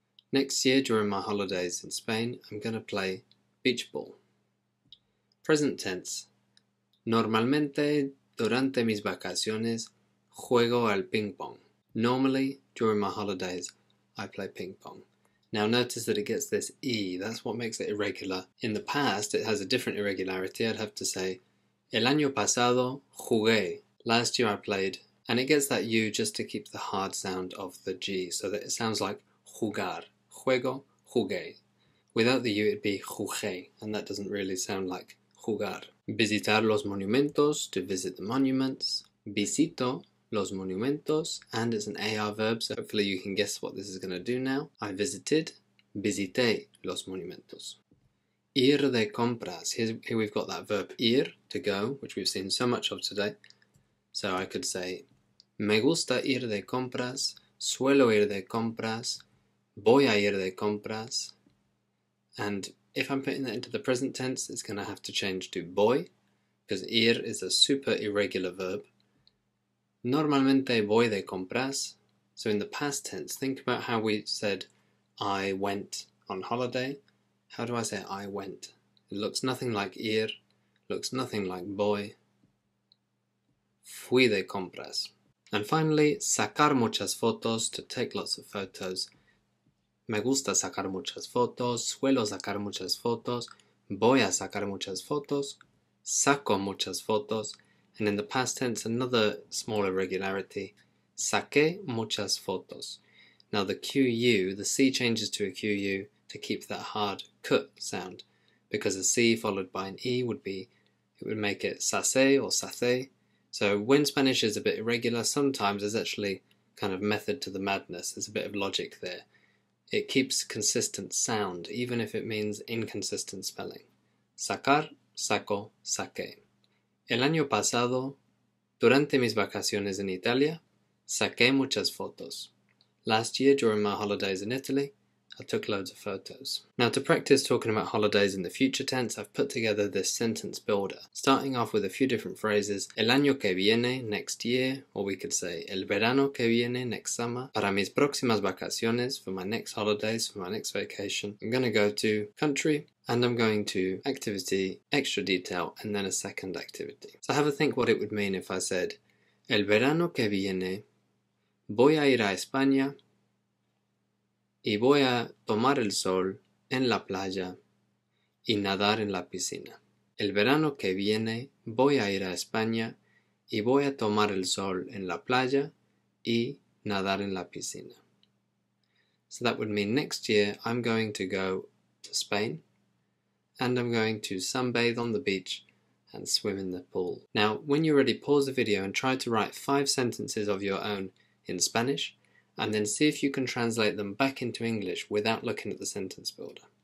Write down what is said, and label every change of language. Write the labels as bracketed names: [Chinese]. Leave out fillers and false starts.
[English] Next year, during my holidays in Spain, I'm going to play beach ball. Present tense. [Spanish] Normalmente, durante mis vacaciones, juego al ping pong. [English] Normally, during my holidays, I play ping pong. Now notice that it gets this E, that's what makes it irregular. In the past, it has a different irregularity. I'd have to say, [Spanish] el año pasado jugué. [English] Last year I played. And it gets that U just to keep the hard sound of the G, so that it sounds like jugar. [Spanish] Juego, jugué. [English] Without the U, it'd be jugué, and that doesn't really sound like jugar. [Spanish] Visitar los monumentos, [English] to visit the monuments. [Spanish] Visito los monumentos, [English] and it's an AR verb, so hopefully you can guess what this is going to do now. I visited, [Spanish] visité los monumentos. Ir de compras. [English] Here we've got that verb ir, to go, which we've seen so much of today. So I could say, [Spanish] me gusta ir de compras, suelo ir de compras, voy a ir de compras, and [English] If I'm putting that into the present tense, it's going to have to change to voy, because ir is a super irregular verb. [Spanish] Normalmente voy de compras. [English] So in the past tense, think about how we said I went on holiday. How do I say I went? It looks nothing like ir, looks nothing like voy. [Spanish] Fui de compras. [English] And finally, [Spanish] sacar muchas fotos, [English] to take lots of photos. [Spanish] Me gusta sacar muchas fotos, suelo sacar muchas fotos, voy a sacar muchas fotos, saco muchas fotos, [English] and in the past tense, another small irregularity, [Spanish] saqué muchas fotos. [English] Now the QU, the C changes to a QU to keep that hard k sound, because a C followed by an E would make it sase or sace. So when Spanish is a bit irregular, sometimes there's actually kind of method to the madness, there's a bit of logic there. It keeps consistent sound, even if it means inconsistent spelling. [Spanish] Sacar, saco, saqué. El año pasado, durante mis vacaciones en Italia, saqué muchas fotos. [English] Last year, during my holidays in Italy, I took loads of photos. Now to practice talking about holidays in the future tense, I've put together this sentence builder, starting off with a few different phrases. [Spanish] El año que viene, [English] next year, or we could say [Spanish] el verano que viene, [English] next summer. [Spanish] Para mis próximas vacaciones, [English] for my next holidays, for my next vacation, I'm going to go to country, and I'm going to activity, extra detail, and then a second activity. So have a think what it would mean if I said, [Spanish] el verano que viene, voy a ir a España, y voy a tomar el sol en la playa y nadar en la piscina. El verano que viene voy a ir a España y voy a tomar el sol en la playa y nadar en la piscina. [English] So that would mean next year I'm going to go to Spain and I'm going to sunbathe on the beach and swim in the pool. Now, when you're ready, pause the video and try to write 5 sentences of your own in Spanish, and then see if you can translate them back into English without looking at the sentence builder.